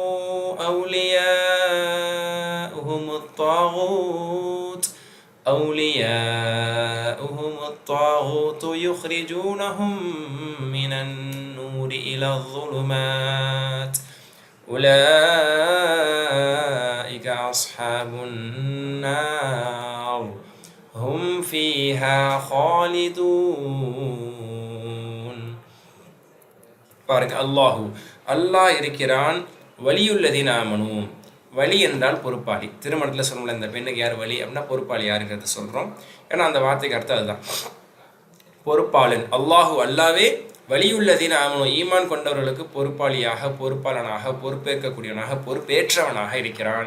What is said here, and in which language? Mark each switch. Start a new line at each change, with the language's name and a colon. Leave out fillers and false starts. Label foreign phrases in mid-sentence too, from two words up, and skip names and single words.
Arabic: أولياؤهم الطاغوت يخرجونهم من النور إلى الظلمات أولئك أصحاب النار هم فيها خالدون.
Tamil: பாருங்க, அல்லாஹ் இருக்கிறான்.
Arabic: ولي الذين آمنوا.
Tamil: வலி என்றால் பொறுப்பாளி. திருமணத்தில் சொல்லல, இந்த பெண்ணுக்கு யார் வலி அப்படின்னா பொறுப்பாளி யாருங்கிறத சொல்கிறோம். ஏன்னா அந்த வார்த்தைக்கு அர்த்தம் அதுதான், பொறுப்பாளன். அல்லாவே
Arabic: ولي الذين آمنوا,
Tamil: ஈமான் கொண்டவர்களுக்கு பொறுப்பாளியாக, பொறுப்பாளனாக, பொறுப்பேற்கக்கூடியவனாக, பொறுப்பேற்றவனாக இருக்கிறான்.